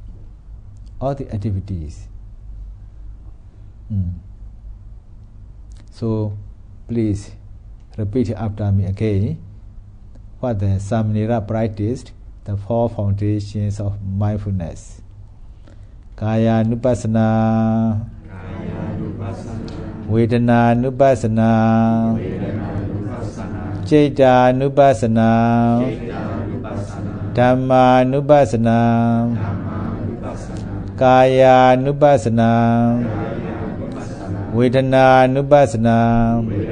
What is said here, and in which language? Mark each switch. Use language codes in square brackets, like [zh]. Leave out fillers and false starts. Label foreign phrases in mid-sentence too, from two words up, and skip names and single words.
[en] So please repeat after me again what the Samanera practiced, the 4 foundations of mindfulness. [pi] Kaya nupassana, Vedana nupassana, Citta nupassana, Dhamma nupassana, Kaya nupassana, Vedana nupassana,